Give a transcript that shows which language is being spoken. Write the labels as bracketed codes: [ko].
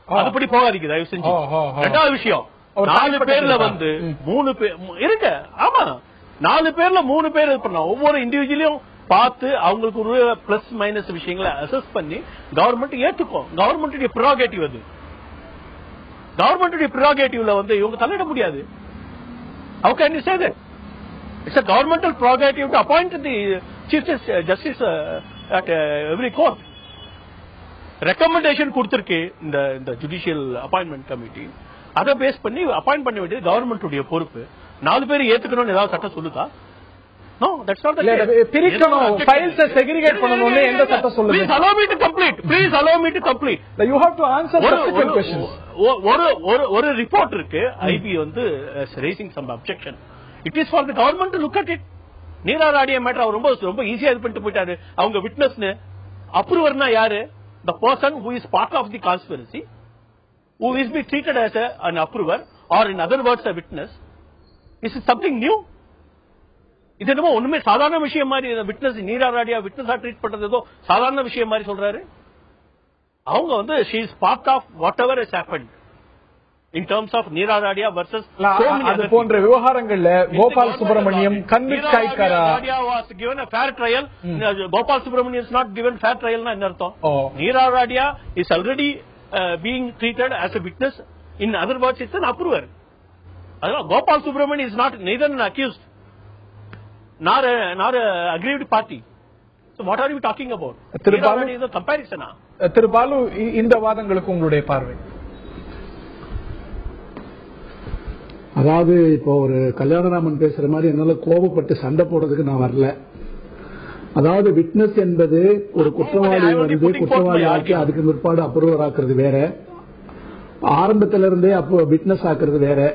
[ta] அதுபடி போகாதீங்க தயவு செஞ்சு. ரெண்டாவது விஷயம், 4 பேர்ல வந்து 3 பேர் இருங்க. ஆமா, 4 பேர்ல 3 பேர் இது பண்ணலாம். ஒவ்வொரு இண்டிவிஜுவலையும் பார்த்து அவங்களுக்கு ஒரு பிளஸ் மைனஸ் விஷயங்களை அசஸ் பண்ணி கவர்மெண்ட் ஏத்துக்கும். கவர்மெண்ட் ப்ரிரோகேட்டிவ் அது. கவர்மெண்ட் ப்ரிரோகேட்டிவ்ல வந்து இவங்க தலையிட முடியாது. [en] How can you say that? It's a governmental prerogative to appoint the Chief Justice at every court. [ta] Recommendation கொடுத்திருக்கு இந்த ஜுடிஷியல் அப்பாயின்மெண்ட் கமிட்டி. அதை பேஸ் பண்ணி அப்பாயிண்ட் பண்ண வேண்டியது கவர்மெண்ட் உடைய பொறுப்பு. 4 பேர் ஏத்துக்கணும்னு ஏதாவது சட்டம் சொல்லுதா? [en] No, that's not the case. [ta] பிரிக்கணும், ஃபைல்ஸ் செக்ரிகேட் பண்ணனும்னு எந்த சட்டம் சொல்லுது? [en] Please allow me to complete. Please allow me to complete. You have to answer subsequent questions. [ta] ஒரு ரிப்போர்ட் இருக்கு. ஐபி வந்து [en] raising some objection. It is for the government to look at it. [ta] நீரா ராடியா matter அவர் ரொம்ப ஈஸியா இது பண்ணிட்டு போயிட்டாரு. அவங்க விட்னஸ்னு அப்ரூவர்னா யாரு? [en] The person who is part of the conspiracy, who is be treated as an approver, or in other words a witness. Is it something new? [ta] இது என்னமோ ஒண்ணுமே சாதாரண விஷயம் மாதிரி விட்னஸ் நீரா ராடியா விட்னஸா ட்ரீட் பண்றது ஏதோ சாதாரண விஷயம் மாதிரி சொல்றாரு. அவங்க வந்து [en] she is part of whatever has happened in terms of Neera Radia versus [ta] அது போன்ற விவகாரங்கள்ல Gopal Subramaniam convict ஆயிட்டாரா? [en] Radia was given a fair trial. Gopal Subramaniam is not given fair trial [ta] னா என்ன அர்த்தம்? [en] Neera Radia is already being treated as a witness. In other words, it's an approver. [ta] அதனால [en] Gopal Subramaniam is not neither an accused nor a aggrieved party. So what are you talking about? [ta] திருபாலு [en] is a comparison. [ta] திருபாலு இந்த வாதங்களுக்கு உங்களுடைய பார்வை? அதாவது இப்போ ஒரு கல்யாணராமன் பேசுற மாதிரி என்னால கோபப்பட்டு சண்டை போடுறதுக்கு நான் வரல. அதாவது விட்னஸ் என்பது ஒரு குற்றவாளி வந்து குற்றவாளி ஆக்கி அதுக்கு பிற்பாடு அப்ரூவர் ஆக்குறது வேற, ஆரம்பத்தில இருந்தே அப்போ விட்னஸ் ஆக்குறது வேற.